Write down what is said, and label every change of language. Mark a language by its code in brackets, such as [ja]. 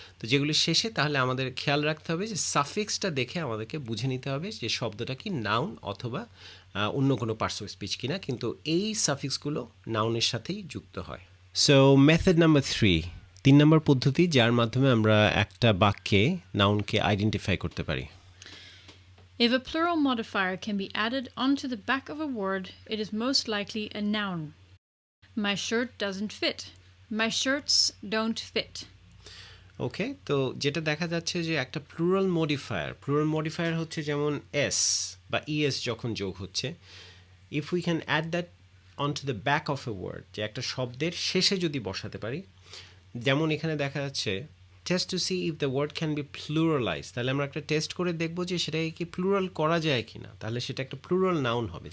[bn] তো যেগুলি শেষে, তাহলে আমাদের খেয়াল রাখতে হবে যে সাফিক্সটা দেখে আমাদেরকে বুঝে নিতে হবে যে শব্দটা কি নাউন অথবা অন্য কোনো পার্টস অফ স্পিচ কিনা, কিন্তু এই সাফিক্সগুলো নাউনের সাথেই যুক্ত হয়। সো মেথড নাম্বার 3, 3 নম্বর পদ্ধতি, যার মাধ্যমে আমরা একটা বাক্যে নাউনকে আইডেন্টিফাই করতে পারি। [en] If a plural modifier can be added onto the back of a word, it is most likely a noun. My shirt doesn't fit. My shirts don't fit. [bn] ওকে, তো যেটা দেখা যাচ্ছে যে একটা প্লুরাল মডিফায়ার হচ্ছে যেমন এস বা ES যখন যোগ হচ্ছে, [en] if we can add that on to the back of a word, [bn] যে একটা শব্দের শেষে যদি বসাতে পারি, যেমন এখানে দেখা যাচ্ছে [en] test to see if the word can be pluralise, [bn] তাহলে আমরা একটা টেস্ট করে দেখবো যে সেটাকে কি প্লুরাল করা যায় কি না, তাহলে সেটা একটা প্লুরাল নাউন হবে।